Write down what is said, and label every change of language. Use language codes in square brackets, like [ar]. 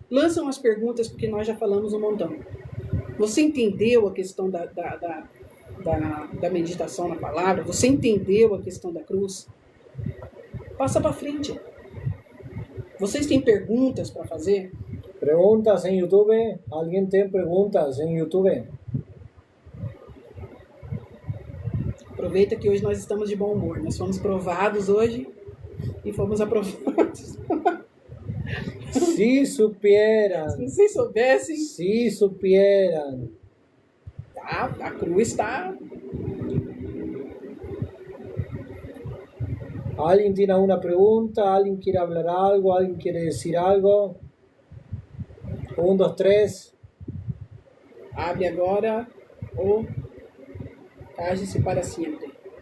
[pt] Lança umas perguntas, porque nós já falamos um montão. Você entendeu a questão da meditação na palavra? Você entendeu a questão da cruz? Passa para frente. Vocês têm perguntas para fazer? [es] Preguntas en YouTube. ¿Alguien tiene preguntas en YouTube? [pt] Aproveita que hoje nós estamos de bom humor. Nós fomos provados hoje e fomos aprovados. [es] Si supieran. [pt] Se vocês soubessem, [es] Si supieran. [pt] tá, a cruz está... [es] ¿Alguien tiene alguna pregunta? ¿Alguien quiere hablar algo? ¿Alguien quiere decir algo? 1, 2, 3. [pt] Abre agora ou age-se para sempre.